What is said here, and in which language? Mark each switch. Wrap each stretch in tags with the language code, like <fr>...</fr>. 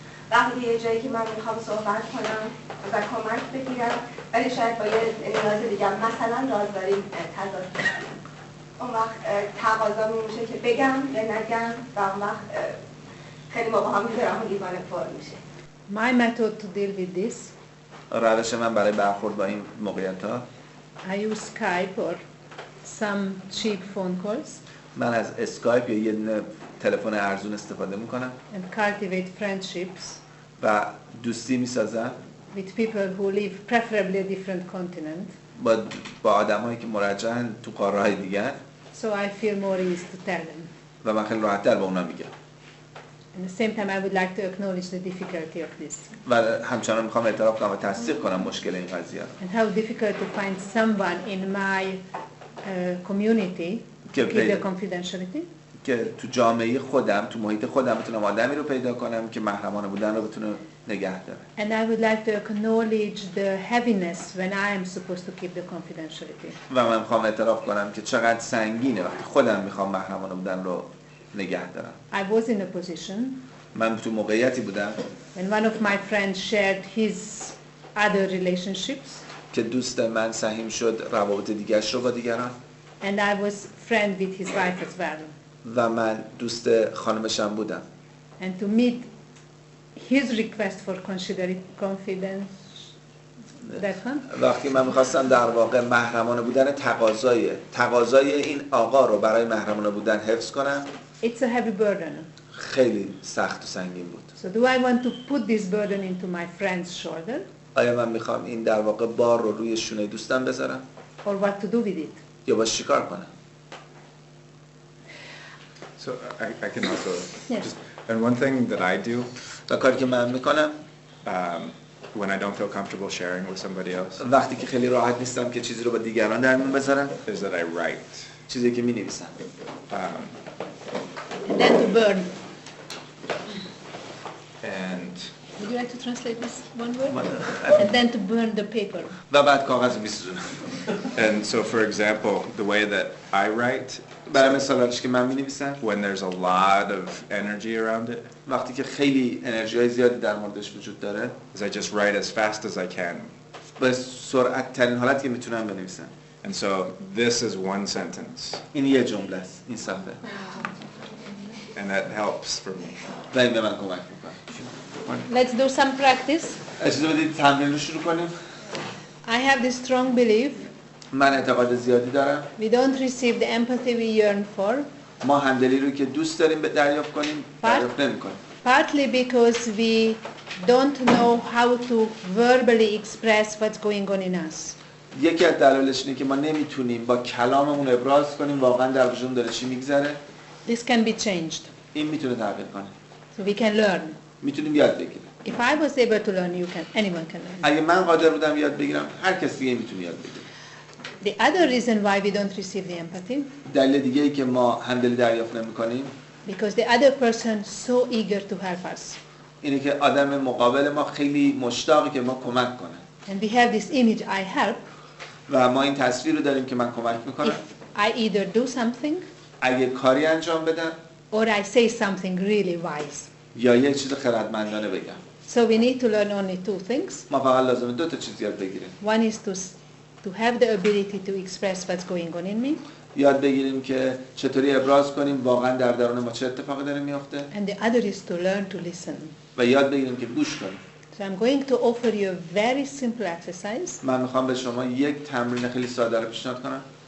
<fa>وقتی یه جایی که من میخوام صحبت کنم و کمک بگیرم ولی شاید با یه نیاز دیگه مثلا رازداری تضاد داره، اون وقت تقاضا میشه که بگم یا نگم و اون وقت خیلی موقع ها میذارم و دیوانه پر میشه.</fa> <en>My method to deal with this,</en> <fa>روش من برای برخورد با این موقعیت ها،</fa> <en>I use Skype or some cheap phone calls</en> <fa>من از اسکایپ یا یه دونه تلفن ارزون استفاده میکنم</fa> <en>and cultivate friendships</en> <fa>و دوستی میسازم</fa> <en>with people who live preferably a different continent.</en> <fa>با آدمایی که مرجحن تو قاره‌های دیگر.</fa> <en>So I feel more ease to tell them.</en> <fa>و من خیلی راحت‌تر به اونا میگم.</fa> <en>At the same time, I would like to acknowledge the difficulty of this.</en> <fa>و همچنان میخوام اعتراف کنم و تصدیق کنم مشکل این قضیه.</fa> <en>And how difficult to find someone in my community to keep the confidentiality.</en> <fa>که تو جامعه خودم، تو محیط خودم بتونم آدمی رو پیدا کنم که محرمانه بودن رو بتونه نگه داره.</fa> <en>And I would like to acknowledge the heaviness when I am supposed to keep the confidentiality.</en> <fa>و من میخوام اعتراف کنم که چقدر سنگینه وقتی خودم میخوام محرمانه بودن رو نگه دارم.</fa> <en>I was in a position</en> <fa>من تو موقعیتی بودم</fa> <en>when one of my friends shared his other relationships</en> <fa>که دوست من سهیم شد روابط دیگرش رو با دیگران</fa> <en>and I was friend with his wife as well.</en> <fa>و من دوست خانمشم بودم.</fa> <en>And to meet his request for confidence, that one?</en> <fa>وقتی من میخواستم در واقع محرمانه بودن تقاضای این آقا رو برای محرمانه بودن حفظ کنم،</fa> <en>It's a heavy burden.</en> <fa>خیلی سخت و سنگین بود.</fa> <en>So do I want to put this burden into my friend's shoulder?</en> <fa>آیا من میخوام این در واقع بار رو روی شونه دوستم بذارم؟</fa> <en>Or what to do with it?</en> <fa>یا باش چیکار کنم؟</fa> <en>So I can also Yes. just, and one thing that I do</en> <fa>و کاری که من میکنم</fa> <en>when I don't feel comfortable sharing with somebody else</en> <fa>وقتی که خیلی راحت نیستم که چیزی رو با دیگران در میون بذارم</fa> <en>is that I write.</en> <fa>چیزی که مینویسم.</fa> <en>And then to burn. And Would you like to translate this one word? And then to burn the paper.</en> <fa>و بعد کاغذ میسوزونم.</fa> <en>and so for example, the way that I write,</en> <fa>برای مثالش که من می‌نویسم</fa> <en>when there's a lot of energy around it,</en> <fa>وقتی که خیلی انرژی‌های زیادی در موردش وجود داره</fa> <en>is I just write as fast as I can.</en> <fa>به سرعت ترین حالتی که میتونم بنویسم.</fa> <en>And so this is one sentence.</en> <fa>این یه جمله است، این صفحه.</fa> <en>And that helps for me.</en> <fa>و این به من کمک میکنه.</fa> <en>Let's do some practice.</en> <fa>اجازه بدید تمرین رو شروع کنیم.</fa> <en>I have this strong belief</en> <fa>من اعتقاد زیادی دارم.</fa> <en>we don't receive the empathy we yearn for.</en> <fa>ما همدلی رو که دوست داریم به دریافت کنیم دریافت نمی‌کنیم.</fa> <en>Partly because we don't know how to verbally express what's going on in us.</en> <fa>یکی از دلایلش اینه که ما نمیتونیم با کلاممون ابراز کنیم واقعا در وجودمون داره چی میگذره.</fa> <en>This can be changed.</en> <fa>این میتونه تغییر کنه.</fa> <en>So we can learn.</en> <fa>میتونیم یاد بگیریم.</fa> <en>If I was able to learn, anyone can learn.</en> <fa>اگه من قادر بودم یاد بگیرم هر کسی دیگه میتونه یاد بگیره.</fa> <en>The other reason why we don't receive the empathy,</en> <fa>دلیل دیگه ای که ما همدلی دریافت نمی‌کنیم</fa> <en>because the other person so eager to help us.</en> <fa>اینه که آدم مقابل ما خیلی مشتاقه که ما کمک کنه.</fa> <en>And we have this image, I help.</en> <fa>و ما این تصویر رو داریم که من کمک میکنم.</fa> <en>If I either do something,</en> <fa>اگه کاری انجام بدم</fa> <en>or I say something really wise.</en> <fa>یا یه چیز خردمندانه بگم.</fa> <en>So we need to learn only two things.</en> <fa>ما فقط لازمه دو تا چیز یاد بگیریم.</fa> <en>One is to have the ability to express what's going on in me.</en> <fa>یاد بگیریم که چطوری ابراز کنیم واقعا در درون ما چه اتفاقی داره میفته.</fa> <en>And the other is to learn to listen.</en> <fa>و یاد بگیریم که گوش کنیم.</fa> <en>So I'm going to offer you a very simple exercise.</en> <fa>من میخوام به شما یک تمرین خیلی ساده رو پیشنهاد کنم.</fa>